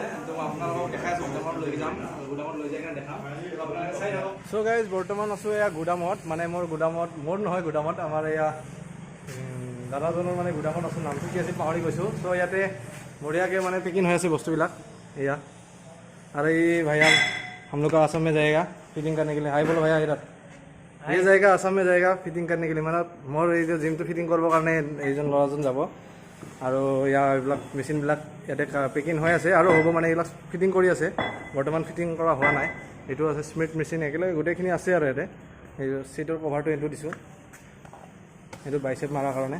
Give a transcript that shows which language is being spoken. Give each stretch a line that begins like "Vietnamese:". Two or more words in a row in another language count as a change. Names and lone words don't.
Assamese: তো আপোনালোকক দেখাই আছোঁ, গুদামত লৈ যাম, গুদামত লৈ যাই কিনে দেখাম, আপোনালোকে চাই থাকক।
English: so guys
Assamese: বৰ্তমান আছোঁ এয়া গুদামত, মানে মোৰ নহয় গুদামত, আমাৰ এয়া দাদাজনৰ মানে গুদামত আছোঁ। নামটো কি আছিল পাহৰি গৈছোঁ। চ' ইয়াতে বঢ়িয়াকৈ মানে পেকিং হৈ আছে বস্তুবিলাক এয়া। আৰু এই ভাইয়া
Hindi: हम लोग का आसाम में जाएगा फिटिंग करने के लिए। हाई बोलो भैया इधर। ये जाएगा आसाम में जाएगा फिटिंग करने के लिए।
Assamese: মানে মোৰ এই যে জিমটো ফিটিং কৰিবৰ কাৰণে এইজন ল'ৰাজন যাব। আৰু ইয়াৰ এইবিলাক মেচিনবিলাক ইয়াতে পেকিং হৈ আছে আৰু হ'ব, মানে এইবিলাক ফিটিং কৰি আছে। বৰ্তমান ফিটিং কৰা হোৱা নাই। এইটো আছে স্মিথ মেচিন, একেলগে গোটেইখিনি আছে আৰু ইয়াতে। এই
English: seat cover
Assamese: এইটো দিছোঁ, এইটো বাইচেপ মাৰাৰ কাৰণে।